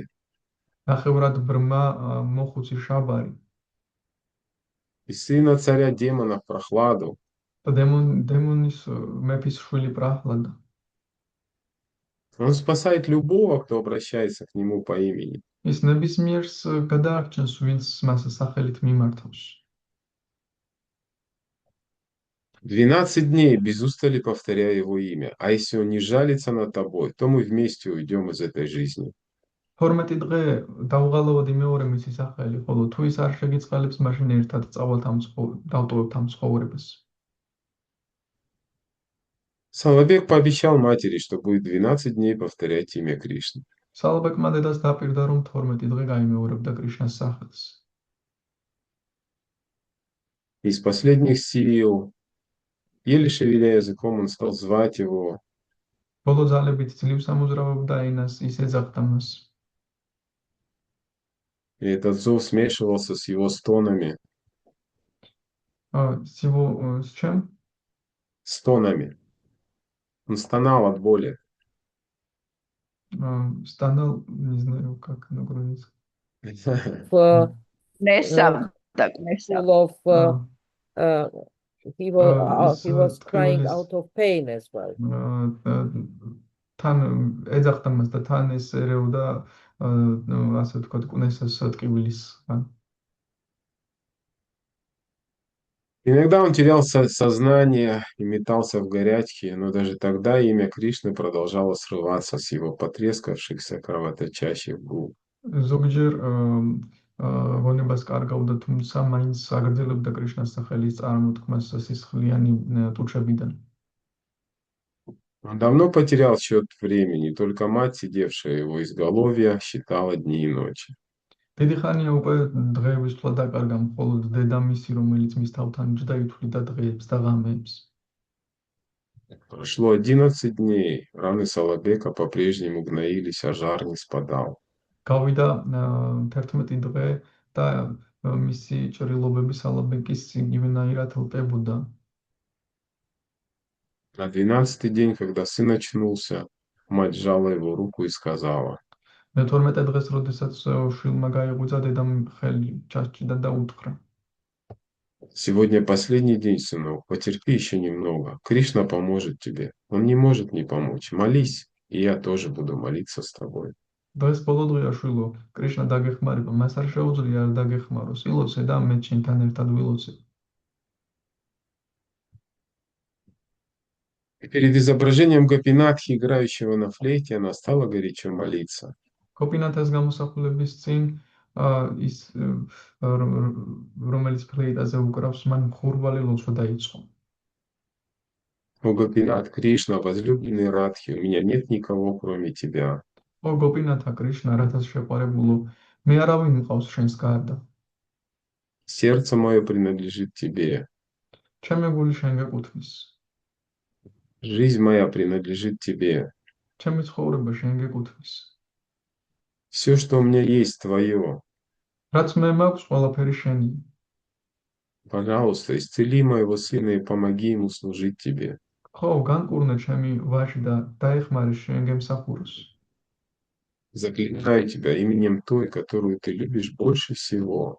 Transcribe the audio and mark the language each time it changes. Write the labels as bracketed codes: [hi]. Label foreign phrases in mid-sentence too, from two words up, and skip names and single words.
[ka] ნახევრად ბრმა მოხუცი შაბარი [ru] И сына царя демонов Прохладу. [ka] და დემონის მეფის შვილი პრაჰლადა. [ru] Он спасает любого, кто обращается к нему по имени. [ka] ის ნებისმიერს გადაარჩენს, ვინც მას სახელით მიმართავს. [ru] 12 дней без устали повторяя его имя. А если он не жалится над тобой, то мы вместе уйдем из этой жизни. [ka] 12 დღე დავღალავად იმეორე მისი სახელი, ხოლო თუ ის არ შეგიწყალებს, მაშინ ერთად დავტოვებთ ამ ცხოვრებას. [ru] Соловек пообещал матери, что будет 12 дней повторять имя Кришны. [ka] სალბეკმა დედას დაპირდა, რომ 12 დღე გაიმეორებდა კრიშნას სახელს. [ru] Из последних сил, еле шевеля языком, он стал звать его. [ka] ბოლო ძალებით ძლივს ამოძრავებდა ენას, ის ეძახდა მას. [ru] И этот зов смешивался с его стонами. С чем? Стонами. Он стонал от боли. Стонал, не знаю, как на грузинском. [en] For Nesavdak, full of uh, he was crying [ka] ტყივილის, [en] out of pain as well. [ka] თან ეძახდა მას და თან ეს ერეოდა ასე ვთქვათ კუნესას ტყივილისგან. [ru] Иногда он терял сознание и метался в горячке, но даже тогда имя Кришны продолжало срываться с его потрескавшихся кровоточащих губ. [ka] ზოგჯერ გონებას კარგავდა, თუმცა მაინც აგრძელებდა კრიშნას სახელის წარმოთქმას სისხლიანი ტუჩებიდან. [ru] Он давно потерял счет времени, только мать, сидевшая у его изголовья, считала дни и ночи. [ka] დიდი ხანია უკვე დღეების თვლა დაკარგა, მხოლოდ დედამისი, რომელიც მის თავთან ჯდა, ითვლიდა დღეებს და ღამეებს. [ru] Прошло 11 дней, раны Солобека по-прежнему гноились, а жар не спадал. [ka] გავიდა 11 დღე და მისი ჭრილობები სალაბეკის იგივენაირად ლპებოდა. [ru] На 12-й день, когда сын очнулся, мать сжала его руку и сказала: [ka] მე-12 დღეს, როდესაც შვილმა გაიღვიძა, დედამ ხელი ჩასჭიდა და უთხრა: [ru] «Сегодня последний день, сынок, потерпи еще немного. Кришна поможет тебе. Он не может не помочь. Молись, и я тоже буду молиться с тобой». [ka] დღეს ბოლო დღეა, შვილო, კრიშნა დაგეხმარება, მას არ შეუძლია არ დაგეხმაროს. ილოცე და მე შენთან ერთად ვილოცე. [ru] И перед изображением Гопинатхи, играющего на флейте, она стала горячо молиться. [ka] გოპინათას გამოსახულების წინ ის რომელიც ფლეიტაზე უკრავს, მან მხურვალი ლოცვა დაიწყო. [ru] О, Гопинат, Кришна, возлюбленный Радхи, у меня нет никого, кроме тебя. [ka] ო გოპინათა კრიშნა, რათაც შეყვარებულო, მე არავინ მყავს შენს გარდა. [ru] Сердце мое принадлежит тебе. [ka] ჩემი გული შენ გეკუთვნის. [ru] Жизнь моя принадлежит тебе. [ka] ჩემი ცხოვრება შენ გეკუთვნის. [ru] Все, что у меня есть, твое. [ka] რაც მე მაქვს, ყველაფერი შენია. [ru] Пожалуйста, исцели моего сына и помоги ему служить тебе. [ka] ხო, განკურნე ჩემი ვაჟი და დაეხმარე შენ გემსახუროს. [ru] Заклинаю тебя именем той, которую ты любишь больше всего.